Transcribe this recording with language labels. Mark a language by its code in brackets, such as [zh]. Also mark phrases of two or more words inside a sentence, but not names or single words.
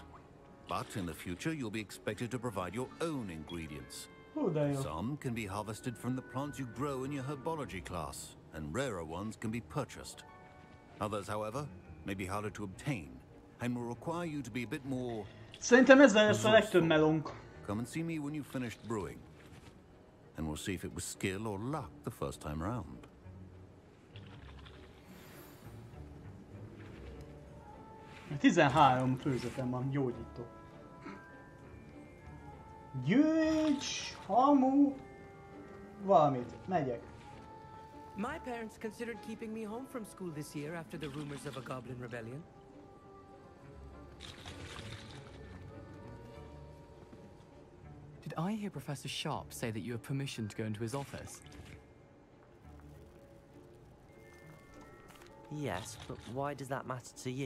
[en] But in the future, you'll be expected to provide your own ingredients. Some can be harvested from the plants you grow in your herbology class, and rarer ones can be purchased. Others, however, may be harder to obtain, and will require you to be a bit more... [hu] Szerintem ezzel lesz a legtöbb melónk. [en] Come and see me when you've finished brewing, and we'll see if it was skill or luck the first time round. [hu] A 13 főzetem van, gyógyító. Gyűjts, hamu, valamit, megyek. [en] My parents considered keeping me home from school this year after the rumors of a goblin rebellion. Did I hear Professor Sharp say that you have permission to go into his office? Yes, but why does that matter to you?